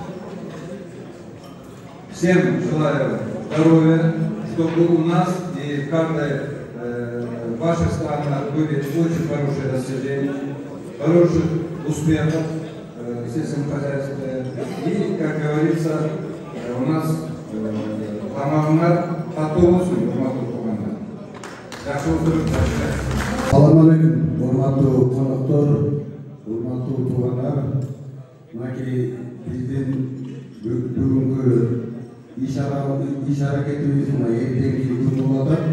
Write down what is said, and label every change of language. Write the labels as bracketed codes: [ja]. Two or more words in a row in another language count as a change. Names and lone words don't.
[ru] Всем желаю здоровья, чтобы у нас и в каждой ваших странах были очень хорошие достижения, хороших успехов в сельском хозяйстве. И, как говорится, у нас [ky] тамамдар татуусун, урматтуу туугандар. Жакшы отуруңуздар. Саламу алейкум, урматтуу коноктор, урматтуу туугандар. Мынакей биздин бүгүнкү иш аракетибиз эртеңки күн болуп атат.